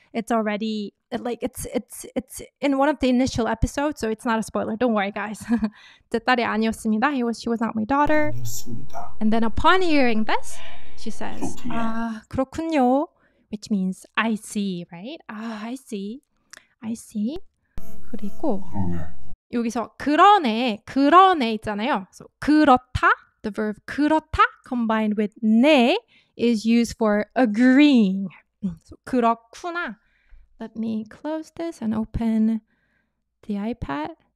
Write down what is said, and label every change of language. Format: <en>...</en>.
<en>It's already it's in one of the initial episodes, so it's not a spoiler. Don't worry, guys.</en> <ko>제 딸이 아니었습니다.</ko> <en>She was not my daughter.</en> <ko>아니었습니다.</ko> <en>And then upon hearing this, she says,</en> <ko>그렇군요.</ko> <en>그렇군요, which means I see, right? I see.</en> <ko>그리고 여기서 그러네 있잖아요.</ko> <en>So 그렇다, the verb 그렇다 combined with 네 is used for agreeing.</en> <ko>So 그렇구나.</ko> <en>Let me close this and open the iPad.</en>